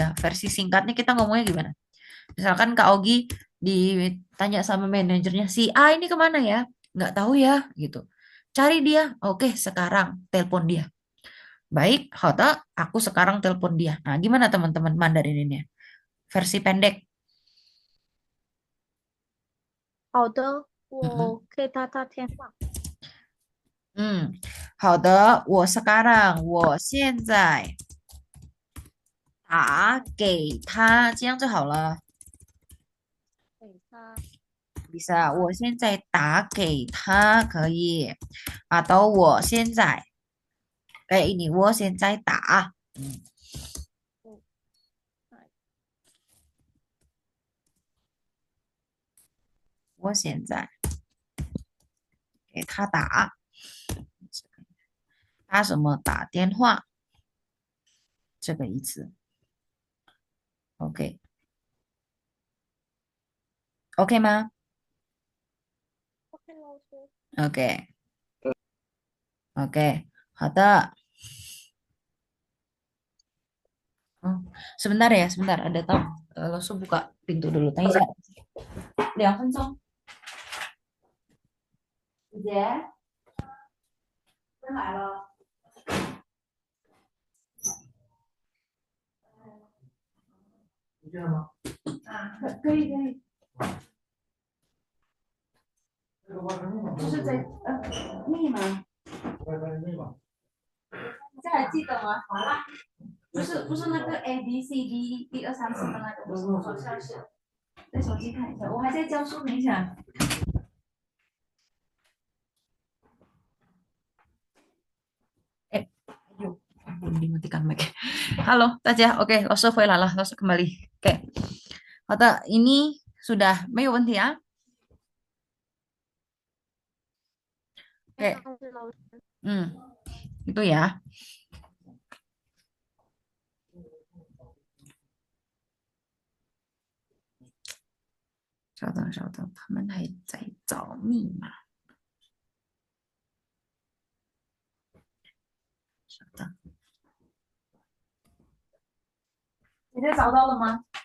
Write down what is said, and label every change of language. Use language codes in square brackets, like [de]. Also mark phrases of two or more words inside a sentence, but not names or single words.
[id] Versi singkatnya kita ngomongnya gimana? Misalkan Kak Ogi ditanya sama manajernya, si A ini kemana ya? Nggak tahu ya, gitu. Cari dia. Oke, sekarang telepon dia. Baik, Hota, aku sekarang telepon dia. Nah, gimana teman-teman Mandarin ini? Versi pendek. [zh] 好的， Mm-mm. 我可以打他电话。好的，我sekarang，我现在打给他，这样就好了。给他 bisa，我现在打给他可以。atau 我现在 [id] kayak ini， [zh] 我现在打，我哎我现在给他打，打什么？打电话，这个意思。OK，OK 吗 OK 老师，？ OK，OK，好的。 [id] Oh, sebentar ya, sebentar. Ada tamu. Langsung buka pintu dulu. Tanya saya. [zh] 2分钟。姐姐，真来了。你这样吗？啊，可以。就是在密码，这还记得吗？好啦，不是那个 A B C D 1 2 3 4的那个，不是，好像是在手机看一下，我还在教书，等一下。哎，哎呦，我 [id] dimatikan mic。 [zh] Halo，大家，OK，老师回来了，老师kembali。OK，好的， [id] ini sudah [zh] 没有问题啊。没 OK，老师老师， [id] 嗯，itu ya。 [zh] 稍等，稍等，他们还在找密码。稍等，你这找到了吗？